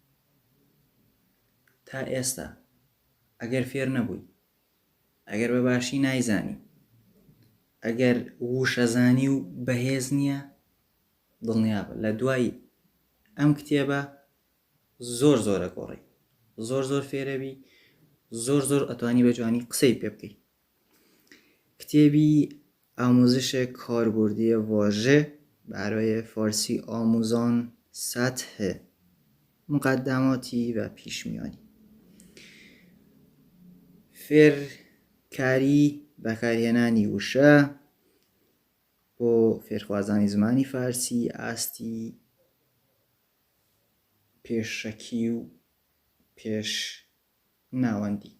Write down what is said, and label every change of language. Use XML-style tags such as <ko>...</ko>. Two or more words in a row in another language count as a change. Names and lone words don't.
<ckb>تا ئێستا ئەگەر فێر نەبووی، ئەگەر بەباشی نایزانی، ئەگەر وشەزانی و بەهێز نییە، دڵنیابە لە دوای ئەم کتێبە زۆرە گۆڕی، زۆر فێرەبی، زۆر ئەتوانی بە جوانی قسەی پێ بکەی.</ckb> <fa>کتێبی ئامۆزشێک کاربردیە واژه برای فارسی آموزان سطح مقدماتی و پیشمیانی.</fa> <ckb>فێرکاری بەکارهێنانی وشە بۆ فێرخوازانی زمانی فارسی ئاستی پێشەکی و پێش ناوەندی.</ckb>